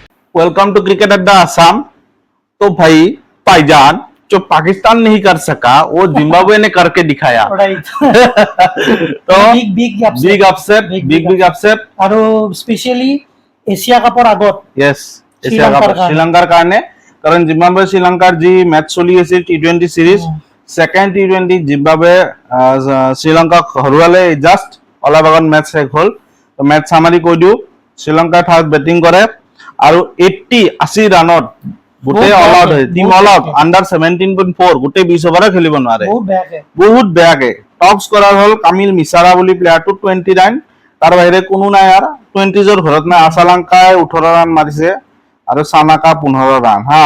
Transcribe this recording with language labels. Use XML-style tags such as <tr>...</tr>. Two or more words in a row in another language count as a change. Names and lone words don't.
<en>welcome to</en> <hi>क्रिकेट अड्डा आसाम। तो भाई भाईजान जो पाकिस्तान नहीं कर सका वो जिम्बाब्वे ने करके दिखाया।</hi> <en>तो big upset</en> <as>আৰু স্পেশালি এছিয়া কাপৰ আগত यस एशिया कप श्रीलंकार কাৰণে কাৰণ জিম্বাবৱে শ্ৰীলংকাৰ যি মেচ চলি আছিল</as> <en>T20 series second T20</en> <as>জিম্বাবৱে শ্ৰীলংকাক হৰুৱালে জাস্ট অলপ আগত মেচ শেষ হ'ল। তো মেচ সামাৰি কৈ দিও শ্ৰীলংকাৰ</as> <en>first batting</en> <as>কৰে আৰু 80 ৰানত গোটেই</as> <en>all out</en> <as>হয়</as> <en>team all out under</en> <as>17.4 গোটেই 20 ওভাৰ খেলিব নোৱাৰে বহুত বেয়াকে</as> <en>top scorer</en> <as>হল কামিল মিছাৰা বুলি প্লেয়াৰটো 29 তাৰ বাহিৰে কোনো নাই আৰু 20 ঘৰত নাই আছালংকাই 18 ৰান মাৰিছে আৰু সানাকা 15 ৰান হা।</as>